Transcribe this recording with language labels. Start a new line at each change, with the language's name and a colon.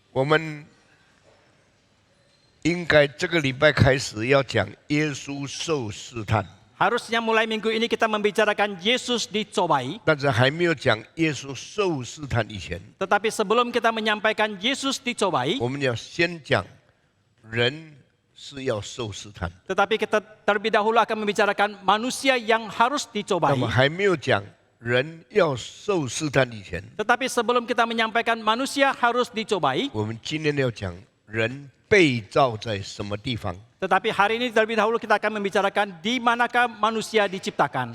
Chinese: 我们应该这个礼拜开始要讲耶稣受试探，
Indonesian: Harusnya mulai minggu ini kita membicarakan Yesus dicobai.
Chinese: 但是还没有讲耶稣受试探以前，
Indonesian: Tetapi sebelum kita menyampaikan Yesus dicobai,
Chinese: 我们要先讲人是要受试探。
Indonesian: tetapi kita terlebih dahulu akan membicarakan manusia yang harus
Chinese: 那
Indonesian: dicobai.
Chinese: 么还没有讲人要受试探以前，
Indonesian: Tetapi sebelum kita menyampaikan manusia harus dicobai,
Chinese: 我们今天要讲人被造在什么地方。
Indonesian: tetapi hari ini terlebih dahulu kita akan membicarakan di manakah manusia diciptakan.